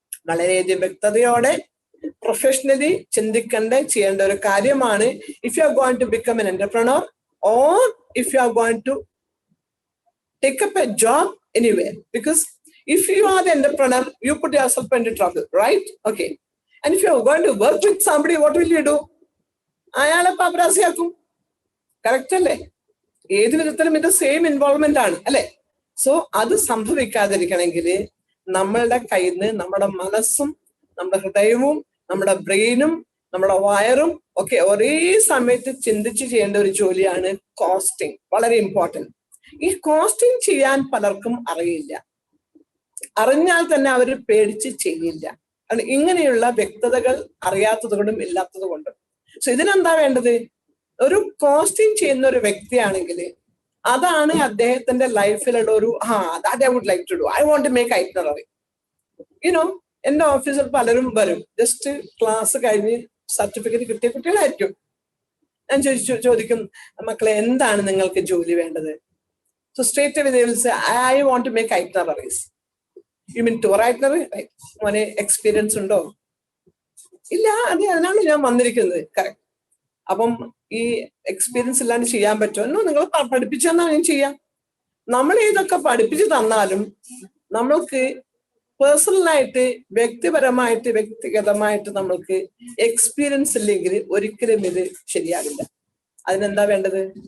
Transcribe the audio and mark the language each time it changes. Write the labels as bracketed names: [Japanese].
[Malayalam] വളരെയധികം വ്യക്തതയോടെ പ്രൊഫഷണലി ചെയ്യേണ്ട ഒരു കാര്യമാണ്. [English] If you are going to become an entrepreneur or if you are going to take up a job anywhere, because if you are the entrepreneur, you put yourself into trouble, right? Okay. And if you are going to work with somebody, what will you do? [Malayalam] അയാളെ പാപ്പരാസിയാക്കും. Correct അല്ലേ? ഏത് വിധത്തിലും ഇത് same involvement ആണ് അല്ലെ? So അത് സംഭവിക്കാതിരിക്കണമെങ്കിൽ നമ്മളുടെ കയ്യിൽ നിന്ന് നമ്മുടെ മനസ്സും നമ്മുടെ ഹൃദയവും നമ്മുടെ ബ്രെയിനും നമ്മുടെ വയറും ഒക്കെ ഒരേ സമയത്ത് ചിന്തിച്ച് ചെയ്യേണ്ട ഒരു ജോലിയാണ് കോസ്റ്റിംഗ്. വളരെ ഇമ്പോർട്ടൻറ്റ്. ഈ കോസ്റ്റിംഗ് ചെയ്യാൻ പലർക്കും അറിയില്ല. അറിഞ്ഞാൽ തന്നെ അവർ പേടിച്ച് ചെയ്യില്ല. കാരണം ഇങ്ങനെയുള്ള വ്യക്തതകൾ അറിയാത്തത് കൊണ്ടും ഇല്ലാത്തത് കൊണ്ടും. സോ ഇതിനെന്താ വേണ്ടത്? ഒരു കോസ്റ്റിംഗ് ചെയ്യുന്ന ഒരു വ്യക്തിയാണെങ്കിൽ അതാണ് അദ്ദേഹത്തിന്റെ ലൈഫിലുള്ള ഒരു [English] That I would like to do. I want to make itinerary. [Malayalam] എന്റെ ഓഫീസിൽ പലരും വരും, ജസ്റ്റ് ക്ലാസ് കഴിഞ്ഞ് സർട്ടിഫിക്കറ്റ് കിട്ടിയ കുട്ടികളായിരിക്കും. ഞാൻ ചോദിക്കും, മക്കളെ എന്താണ് നിങ്ങൾക്ക് ജോലി വേണ്ടത്? [English] So straight away they will say, I want to make itineraries. You mean tour itinerary? [Malayalam] മോനെ എക്സ്പീരിയൻസ് ഉണ്ടോ? ഇല്ല, അതിനാണ് ഞാൻ വന്നിരിക്കുന്നത്. കറക്റ്റ്. അപ്പം ഈ എക്സ്പീരിയൻസ് ഇല്ലാണ്ട് ചെയ്യാൻ പറ്റുമോ? നിങ്ങൾ പഠിപ്പിച്ചു തന്നാൽ ഞാൻ ചെയ്യാം. നമ്മൾ ഇതൊക്കെ പഠിപ്പിച്ചു തന്നാലും നമ്മൾക്ക് പേഴ്സണലായിട്ട് വ്യക്തിഗതമായിട്ട് നമ്മൾക്ക് എക്സ്പീരിയൻസ് ഇല്ലെങ്കിൽ ഒരിക്കലും ഇത് ശരിയാവില്ല. അതിനെന്താ വേണ്ടത്?